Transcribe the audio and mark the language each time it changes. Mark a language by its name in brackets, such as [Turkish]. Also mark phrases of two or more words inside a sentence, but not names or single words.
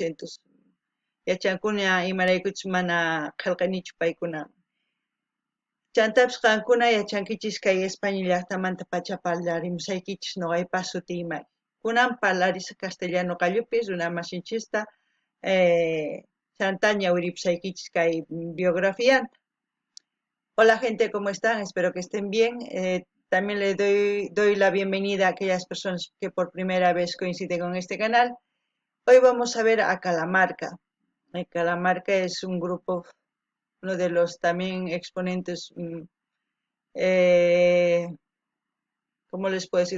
[Quechua] Entonces yachankuni imaraykuchus mana qillqanichu paykuna. Chantapis qankuna yachankichis kay España llaqtamanta pacha parlarimusaykichis noqaypas sutiymay. Kunan parlarisaq castellano qallupis runa masinchista chanta ñawiripusaykichis kay biografianta. [Spanish] Hola gente, ¿cómo están? Espero que estén bien. También le doy la bienvenida a aquellas personas que por primera vez coinciden con este canal. Hoy vamos a ver a Calamarca. Calamarca es un grupo, uno de los también exponentes, ¿cómo les puedo decir?